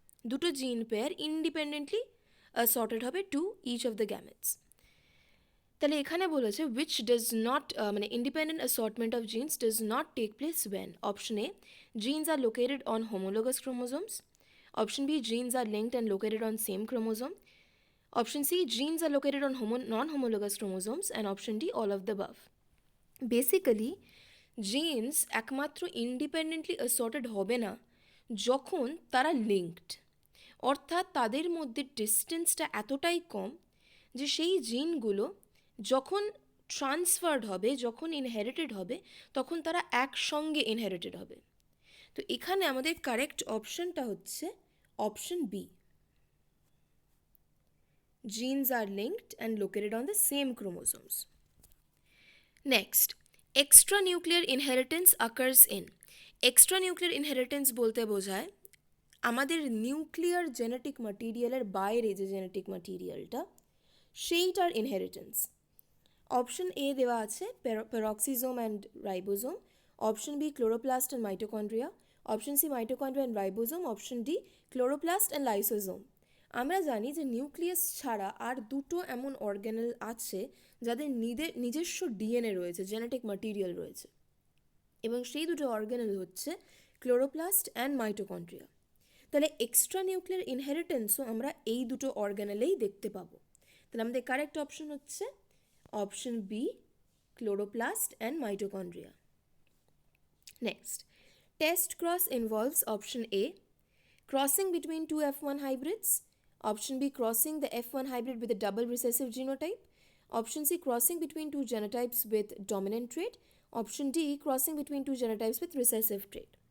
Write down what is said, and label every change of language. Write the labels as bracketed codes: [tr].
[en] দুটো gene pair independently sorted হবে to each of the gametes. [bn] তাহলে এখানে বলেছে [en] Which does not মানে independent assortment of genes does not take place when. Option A, genes are located on homologous chromosomes. Option B, genes are linked and located on same chromosome. Option C, genes are located on non-homologous chromosomes. And option D, all of the above. [bn] Basically jeans একমাত্র independently assorted হবে না যখন তারা linked, অর্থাৎ তাদের মধ্যে ডিস্টেন্সটা এতটাই কম যে সেই জিনগুলো যখন ট্রান্সফার্ড হবে, যখন ইনহেরিটেড হবে, তখন তারা একসঙ্গে ইনহেরিটেড হবে। তো এখানে আমাদের কারেক্ট অপশনটা হচ্ছে option B, [en] genes are linked and located on the same chromosomes. Next, extranuclear inheritance occurs in. [bn] Extranuclear inheritance বলতে বোঝায় আমাদের নিউক্লিয়ার জেনেটিক ম্যাটেরিয়ালের বাইরে যে জেনেটিক ম্যাটেরিয়ালটা, সেইটার ইনহেরিটেন্স। [en] option A [bn] দেওয়া আছে [en] Peroxisome and ribosome, option B chloroplast and mitochondria, option C mitochondria and ribosome, option D chloroplast and lysosome. [bn] আমরা জানি যে নিউক্লিয়াস ছাড়া আর দুটো এমন অর্গানেল আছে যাদের নিজস্ব ডিএনএ রয়েছে, জেনেটিক ম্যাটেরিয়াল রয়েছে, এবং সেই দুটো অর্গানেল হচ্ছে ক্লোরোপ্লাস্ট অ্যান্ড মাইটোকন্ড্রিয়া। তাহলে এক্সট্রা নিউক্লিয়ার ইনহেরিটেন্সও আমরা এই দুটো অর্গানেলেই দেখতে পাবো। তাহলে আমাদের কারেক্ট অপশন হচ্ছে option B, chloroplast and mitochondria. [en] Next, test cross involves option A, crossing between two F1 hybrids. Option B, crossing the F1 hybrid with a double recessive genotype. Option C, crossing between two genotypes with dominant trait. Option D, crossing between two genotypes with recessive trait.